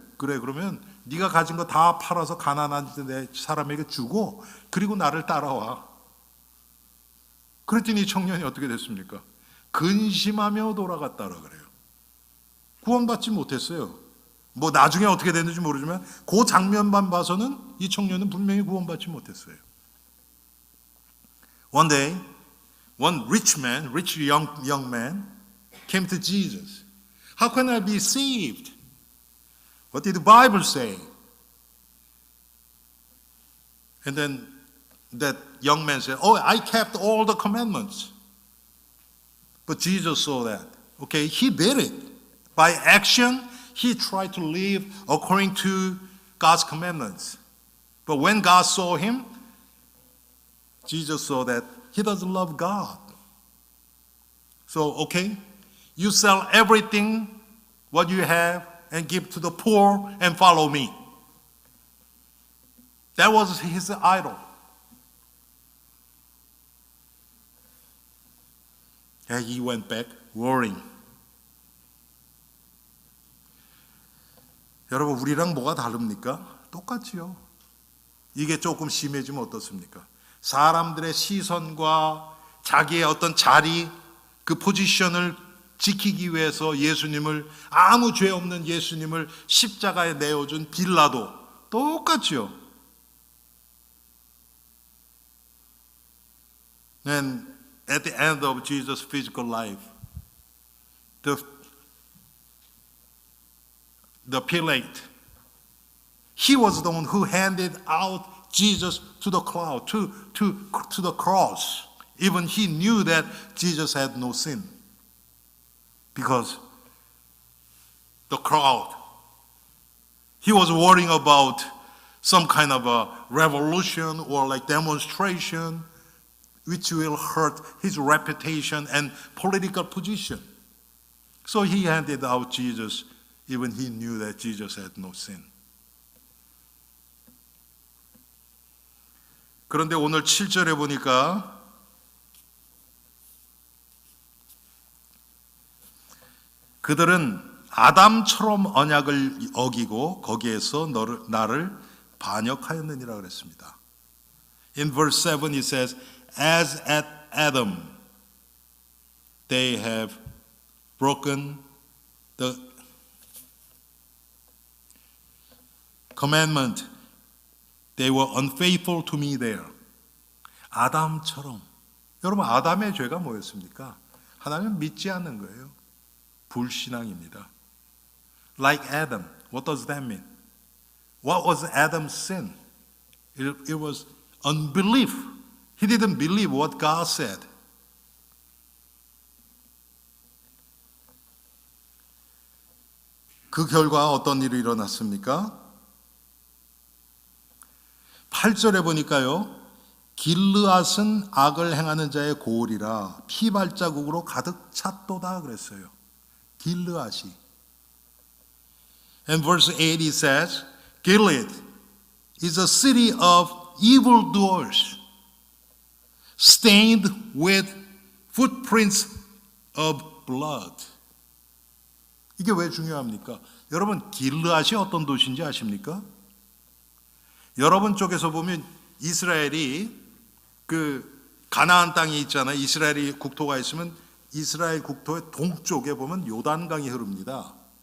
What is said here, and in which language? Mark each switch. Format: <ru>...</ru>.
<ko>그러면 네가 가진 거 다 팔아서 가난한 내 사람에게 주고 그리고 나를 따라와. 그랬더니 이 청년이 어떻게 됐습니까? 근심하며 돌아갔다라 그래요. 구원받지 못했어요. 뭐 나중에 어떻게 됐는지 모르지만 그 장면만 봐서는 이 청년은 분명히 구원받지 못했어요.</ko> <en>One day, one rich young man came to Jesus. How can I be saved? What did the Bible say? And then that young man said, I kept all the commandments. But Jesus saw that. Okay, he did it. By action, he tried to live according to God's commandments. But when God saw him, Jesus saw that he doesn't love God. So, okay, you sell everything, what you have, and give to the poor and follow me. That was his idol. And he went back worrying.</en> <ko>여러분, 우리랑 뭐가 다릅니까? 똑같지요. 이게 조금 심해지면 어떻습니까? 사람들의 시선과 자기의 어떤 자리, 그 포지션을 지키기 위해서 예수님을, 아무 죄 없는 예수님을 십자가에 내어준 빌라도 똑같지요.</ko> <en>And at the end of Jesus' physical life, the Pilate, he was the one who handed out Jesus to the crowd, to the cross. Even he knew that Jesus had no sin. Because the crowd, he was worrying about some kind of a revolution or like demonstration which will hurt his reputation and political position. So he handed out Jesus, even he knew that Jesus had no sin.</en> <ko>그런데 오늘 7절에 보니까 그들은 아담처럼 언약을 어기고 거기에서 나를 반역하였느니라 그랬습니다.</ko> <en>In verse 7 it says, As at Adam, they have broken the commandment. They were unfaithful to me there.</en> <ko>아담처럼. 여러분, 아담의 죄가 뭐였습니까? 하나님을 믿지 않는 거예요. 불신앙입니다.</ko> <en>Like Adam. What does that mean? What was Adam's sin? It was unbelief. He didn't believe what God said.</en> <ko>그 결과 어떤 일이 일어났습니까? 8절에 보니까요. 길르앗은 악을 행하는 자의 고을이라 피발자국으로 가득 찼도다 그랬어요. 길르앗이.</ko> <en>And verse 8 it says, Gilead is a city of evildoers, stained with footprints of blood.</en> <ko>이게 왜 중요합니까? 여러분, 길르앗이 어떤 도시인지 아십니까? 여러분 쪽에서 보면 이스라엘이 그 가나안 땅이 있잖아요. 이스라엘이 국토가 있으면 이스라엘 국토의 동쪽에 보면 요단강이 흐릅니다.</ko>